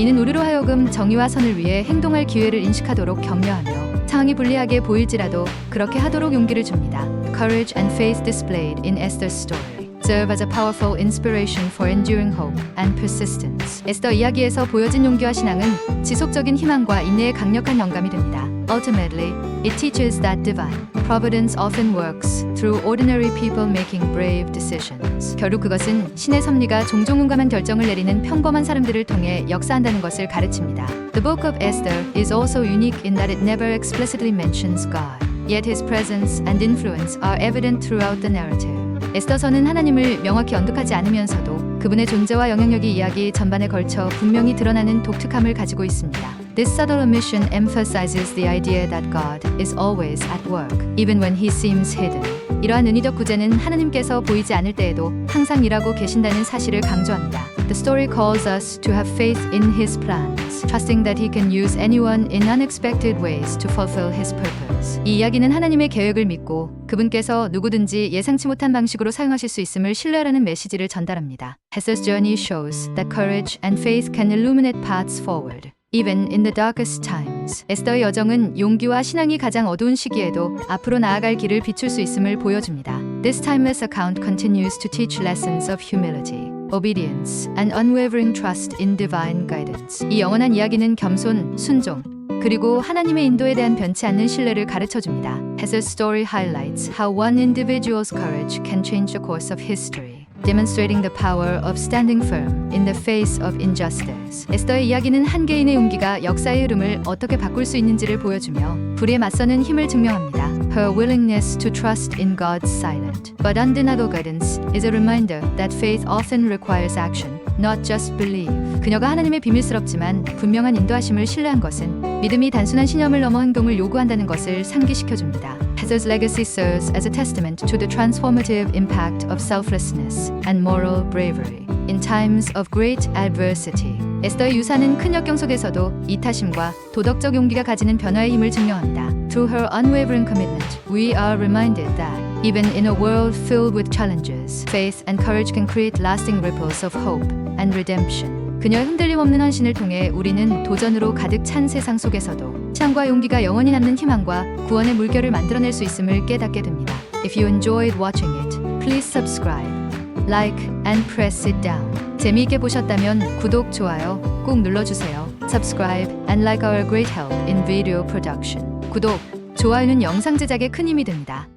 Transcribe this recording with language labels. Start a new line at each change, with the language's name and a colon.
Korean: 이는 우리로 하여금 정의와 선을 위해 행동할 기회를 인식하도록 격려하며 상황이 불리하게 보일지라도 그렇게 하도록 용기를 줍니다.
English: The courage and faith displayed in Esther's story serve as a powerful inspiration for enduring hope and persistence.
Korean: 에스더 이야기에서 보여진 용기와 신앙은 지속적인 희망과 인내의 강력한 영감이 됩니다.
English: Ultimately, it teaches that divine providence often works through ordinary people making brave decisions.
Korean: 결국 그것은 신의 섭리가 종종 용감한 결정을 내리는 평범한 사람들을 통해 역사한다는 것을 가르칩니다.
English: The book of Esther is also unique in that it never explicitly mentions God. Yet his presence and influence are evident throughout the narrative.
Korean: 에스더서는 하나님을 명확히 언급하지 않으면서도 그분의 존재와 영향력이 이야기 전반에 걸쳐 분명히 드러나는 독특함을 가지고 있습니다.
English: This subtle omission emphasizes the idea that God is always at work, even when he seems hidden.
Korean: 이러한 은유적 구제는 하나님께서 보이지 않을 때에도 항상 일하고 계신다는 사실을 강조합니다.
English: The story calls us to have faith in his plans, trusting that he can use anyone in unexpected ways to fulfill his purpose.
Korean: 이 이야기는 하나님의 계획을 믿고 그분께서 누구든지 예상치 못한 방식으로 사용하실 수 있음을 신뢰하라는 메시지를 전달합니다.
English: Esther's journey shows that courage and faith can illuminate paths forward, even in the darkest times.
Korean: 에스더의 여정은 용기와 신앙이 가장 어두운 시기에도 앞으로 나아갈 길을 비출 수 있음을 보여줍니다.
English: This timeless account continues to teach lessons of humility, obedience, and unwavering trust in divine guidance.
Korean: 이 영원한 이야기는 겸손, 순종, 그리고 하나님의 인도에 대한 변치 않는 신뢰를 가르쳐줍니다.
English: Esther's story highlights how one individual's courage can change the course of history, demonstrating the power of standing firm in the face of injustice.
Korean: 에스더의 이야기는 한 개인의 용기가 역사의 흐름을 어떻게 바꿀 수 있는지를 보여주며 불의에 맞서는 힘을 증명합니다.
English: Her willingness to trust in God's silent but undeniable guidance is a reminder that faith often requires action, not just belief.
Korean: 그녀가 하나님의 비밀스럽지만 분명한 인도하심을 신뢰한 것은 믿음이 단순한 신념을 넘어 행동을 요구한다는 것을 상기시켜줍니다.
English: Esther's legacy serves as a testament to the transformative impact of selflessness and moral bravery in times of great adversity.
Korean: 에스더의 유산은 큰 역경 속에서도 이타심과 도덕적 용기가 가지는 변화의 힘을 증명합니다.
English: Through her unwavering commitment, we are reminded that even in a world filled with challenges, faith and courage can create lasting ripples of hope and redemption.
Korean: 그녀의 흔들림 없는 헌신을 통해 우리는 도전으로 가득 찬 세상 속에서도 신앙과 용기가 영원히 남는 희망과 구원의 물결을 만들어낼 수 있음을 깨닫게 됩니다.
English: If you enjoyed watching it, please subscribe, like, and press it down.
Korean: 재미있게 보셨다면 구독, 좋아요 꼭 눌러주세요.
English: Subscribe and like our great help in video production.
Korean: 구독, 좋아요는 영상 제작에 큰 힘이 됩니다.